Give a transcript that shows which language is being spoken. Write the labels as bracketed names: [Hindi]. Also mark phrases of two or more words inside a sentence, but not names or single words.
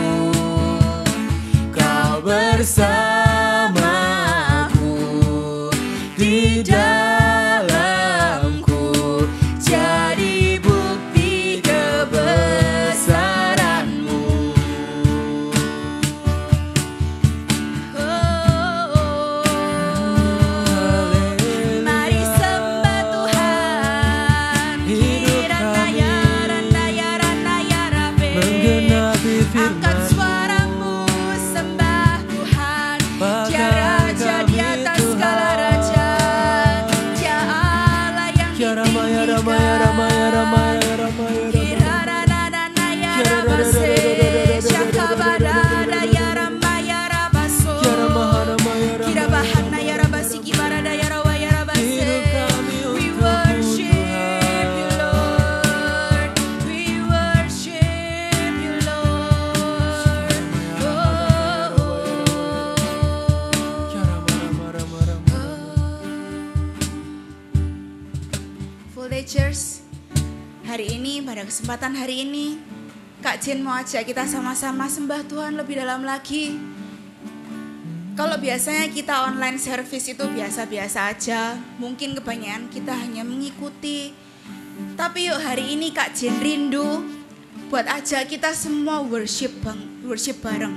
[Indonesian] Kau bersamaku di dalamku, jadi bukti kebesaranmu. Mari sembah Tuhan. Kiranya randaya randaya rabe. Menggenapi Angkat firman-Mu. suaramu, sembah Tuhan. Dia raja di atas Tuhan. segala raja. Dia Allah yang Ramaya, ramaya, ramaya, ramaya, ramaya, ramaya. Kirarananaya rabase. Syakabadadaya ramaya rabaso. Kirabahanaya rabasi kibaradaya rawaya rabase. [English] We worship you, Lord. We worship you, Lord. [Indonesian] Full Day Church, hari ini pada kesempatan hari ini Kak Jen mau ajak kita sama-sama sembah Tuhan lebih dalam lagi. Kalau biasanya kita [English] online service [Indonesian] itu biasa-biasa aja, mungkin kebanyakan kita hanya mengikuti. Tapi yuk hari ini Kak Jen rindu buat ajak kita semua worship bareng.